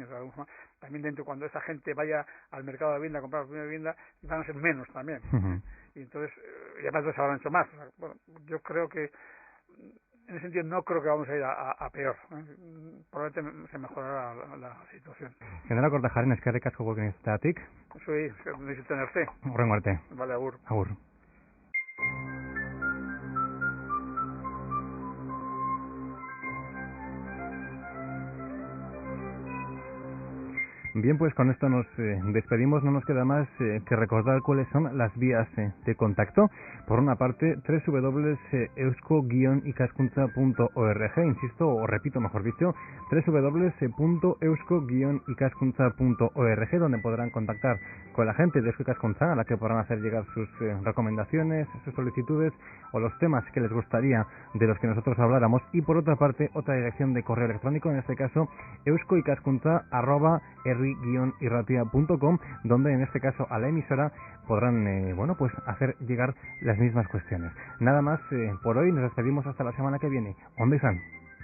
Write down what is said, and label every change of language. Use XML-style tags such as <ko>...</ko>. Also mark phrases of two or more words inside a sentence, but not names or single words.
<es>De alguna forma, también dentro, cuando esa gente vaya al mercado de vivienda a comprar la primera vivienda, van a ser menos también. Y entonces, ya más se habrán hecho más. O sea, bueno, yo creo que en ese sentido no creo que vamos a ir a peor. Probablemente se mejorará la situación.</es> <eu>Genaro Kortajarena, eskerrik asko gurekin izateagatik. Zuei,</eu> <es>necesito tenerte.</es> <eu>Hurrengo arte.</eu> <es>Vale, agur.</es> <eu>Agur.</eu> <es>Bien, pues con esto nos despedimos. No nos queda más que recordar cuáles son las vías de contacto. Por una parte, www.eusko-ikaskuntza.org, insisto, o repito, mejor dicho, www.eusko-ikaskuntza.org, donde podrán contactar con la gente de Eusko Ikaskuntza, a la que podrán hacer llegar sus recomendaciones, sus solicitudes o los temas que les gustaría de los que nosotros habláramos. Y por otra parte, otra dirección de correo electrónico, en este caso, euskoikaskuntza@herri-irratia.com, donde en este caso a la emisora podrán pues hacer llegar las mismas cuestiones. Nada más por hoy, nos despedimos hasta la semana que viene.</es> <eu>Ondo izan.</eu>